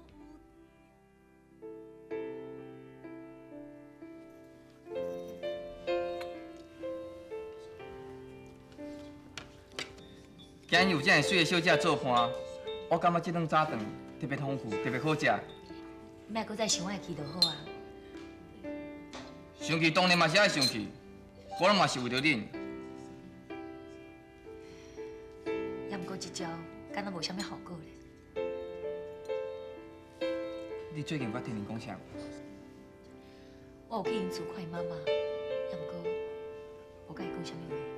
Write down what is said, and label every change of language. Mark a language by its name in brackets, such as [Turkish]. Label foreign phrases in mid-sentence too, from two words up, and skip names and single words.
[Min Nan Chinese] 今日有这样水的小姐做伴，我感觉这顿早饭特别丰富，特别好食。莫搁再想我的气就好啊。生气当然嘛是爱生气，我拢嘛是为着恁。也毋过这招敢若无啥物效果咧。你最近捌听人讲啥？我有去因厝看因妈妈，也毋过无甲伊讲啥物话。